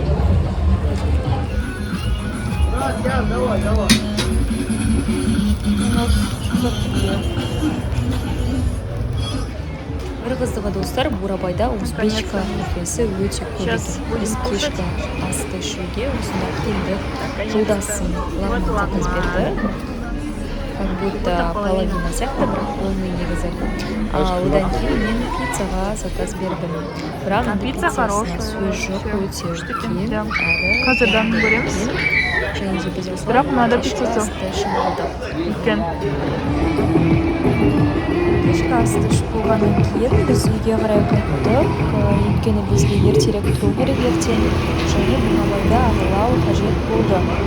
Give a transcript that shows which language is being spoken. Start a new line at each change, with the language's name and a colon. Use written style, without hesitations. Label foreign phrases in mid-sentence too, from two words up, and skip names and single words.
Kazakh: Бір қызығы, достар, Бурабайда узбечка кафесі өте көп екен. Біз кешкі асты ішуге осында келдік. Жолдасым лағын заказ берді,
Russian: как будто половина
Kazakh: сияқты, бірақ
Russian: полный негізі.
Kazakh: Одан кейін мен пиццаға заказ бердім. Бірақ пиццасына сөз жоқ, өте үлкен әрі қазірдан көреміз. және де біз Бірақ мынада пиццасы асты ішіп алдық. үлкен. Кешкі асты ішіп болғаннан кейін біз үйге қарай қайттық, өйткені бізге ертерек тұру керек ертең, және Бурабайда аралау қажет болды.